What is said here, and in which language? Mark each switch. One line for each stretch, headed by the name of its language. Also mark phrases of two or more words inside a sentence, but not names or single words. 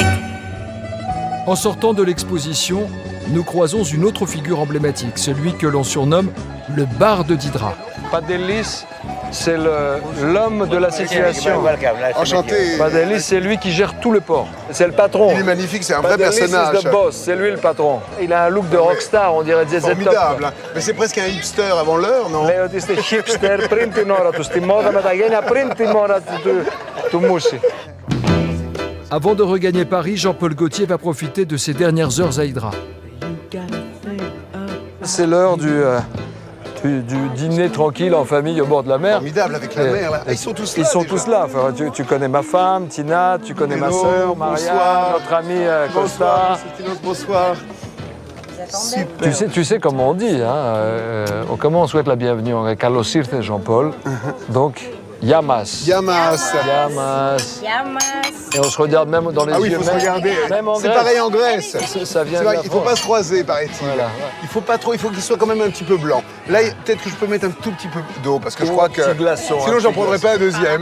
French: En sortant de l'exposition, nous croisons une autre figure emblématique, celui que l'on surnomme le barde d'Hydra. Padelis, c'est l'homme de la situation. Enchanté. Padelis, c'est lui qui gère tout le port. C'est le patron. Il est magnifique, c'est un vrai personnage.
English: Padelis is the boss,
French: c'est lui le patron. Il a un look de rockstar, on dirait ZZ Top. Formidable. Hein. Mais c'est presque un hipster avant l'heure, non?
Greek: Λέω ότι είστε hipster πριν την ώρα του, στη μόδα με τα γένια πριν την ώρα του μουσι.
French: Avant de regagner Paris, Jean-Paul Gaultier va profiter de ses dernières heures à Hydra. C'est l'heure du dîner tranquille en famille au bord de la mer. Formidable avec la mer. Là. Ils sont tous là. Ils sont tous là. Enfin, tu connais ma femme, Tina, tu connais ma sœur, Maria, notre ami Costa. Bonsoir. Tu sais comment on dit, hein, comment on souhaite la bienvenue en grec?
Greek: Καλώς ήρθες,
French: Jean-Paul. Donc, Yamas. Yamas. Yamas. Et on se regarde même dans les yeux. Ah oui, il faut se regarder. C'est pareil en Grèce. Ça vient vrai, il ne faut pas se croiser, paraît-il. Voilà. Il faut pas trop, il faut qu'il soit quand même un petit peu blanc. Là, peut-être que je peux mettre un tout petit peu d'eau, parce que je crois que sinon j'en prendrai pas un deuxième.